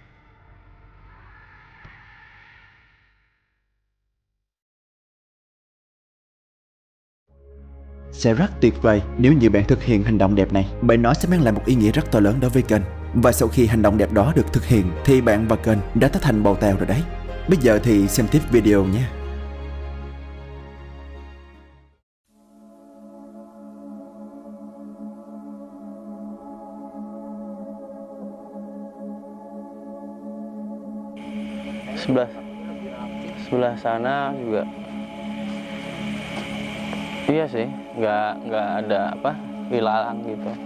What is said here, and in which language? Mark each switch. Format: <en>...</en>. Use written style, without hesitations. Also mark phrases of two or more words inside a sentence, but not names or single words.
<vi>Sẽ rất tuyệt vời nếu như bạn thực hiện hành động đẹp này, bởi nó sẽ mang lại một ý nghĩa rất to lớn đối với kênh. Và sau khi hành động đẹp đó được thực hiện thì bạn và kênh đã trở thành bầu tèo rồi đấy. Bây giờ thì xem tiếp video nhé.</vi> <id>Sebelah sana juga iya sih, nggak ada apa ilalang gitu.</id>